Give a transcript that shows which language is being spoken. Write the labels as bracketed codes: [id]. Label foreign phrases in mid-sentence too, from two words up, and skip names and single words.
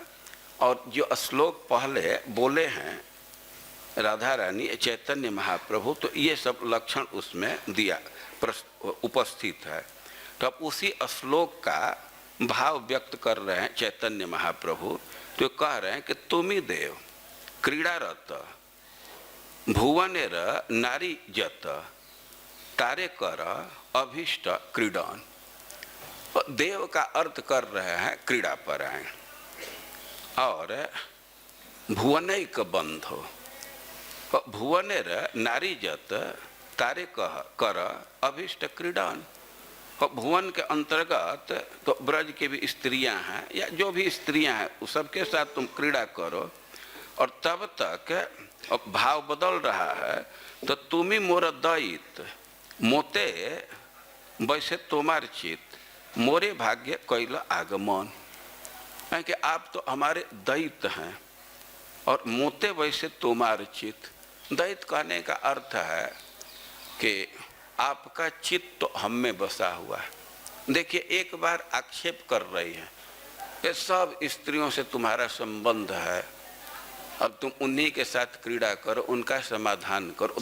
[hi] और जो श्लोक पहले बोले हैं राधा रानी चैतन्य महाप्रभु, तो ये सब लक्षण उसमें दिया उपस्थित है। तो अब उसी श्लोक का भाव व्यक्त कर रहे हैं चैतन्य महाप्रभु। तो कह रहे हैं कि [bn] তুমি দেব ক্রীড়ারত ভুবনের নারী যত তারে কর অভীষ্ট ক্রীড়ন। [hi] देव का अर्थ कर रहे हैं क्रीड़ा परायण, और [sa] भुवनैक बंधो, [bn] ভুবনের নারী যত তারে কহ কর অভীষ্ট ক্রীড়ন। [hi] भुवन के अंतर्गत तो ब्रज के भी स्त्रियां हैं, या जो भी स्त्रियां हैं उस सबके साथ तुम क्रीड़ा करो। और तब तक भाव बदल रहा है, तो [bn] তুমি মোর দয়িত মোতে বৈসে তোমার চিত মোরে ভাগ্য কৈল আগমন। [hi] कि आप तो हमारे दैत हैं, और [bn] মোতে বৈসে তোমার চিত। [hi] दैत कहने का अर्थ है कि आपका चित्त तो हम में बसा हुआ है। देखिए, एक बार आक्षेप कर रही है कि सब स्त्रियों से तुम्हारा संबंध है, अब तुम उन्हीं के साथ क्रीड़ा करो, उनका समाधान करो।